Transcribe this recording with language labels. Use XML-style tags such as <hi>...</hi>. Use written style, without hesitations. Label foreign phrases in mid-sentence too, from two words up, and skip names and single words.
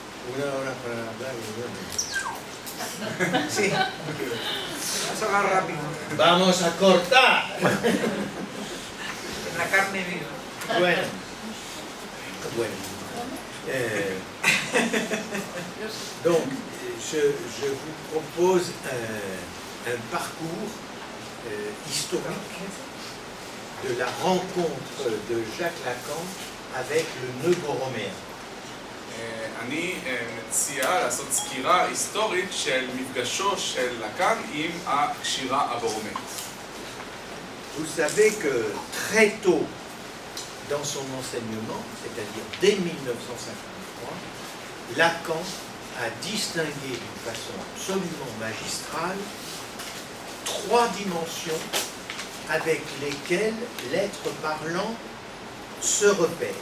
<es>Una hora para hablar y bueno. Sí. Vamos a hablar rápido. Vamos a cortar. La carne viva. Bueno.</es> <fr>Donc, je vous propose un parcours historique de la rencontre de Jacques Lacan avec le nœud borroméen.</fr> <he>אני מציע לעשות סקירה היסטורית של מפגשו של לקאן עם הקשירה הבורומית.</he> <fr>Vous savez que très tôt dans son enseignement, c'est-à-dire dès 1953, Lacan a distingué d'une façon absolument magistrale trois dimensions avec lesquelles l'être parlant se repère.</fr>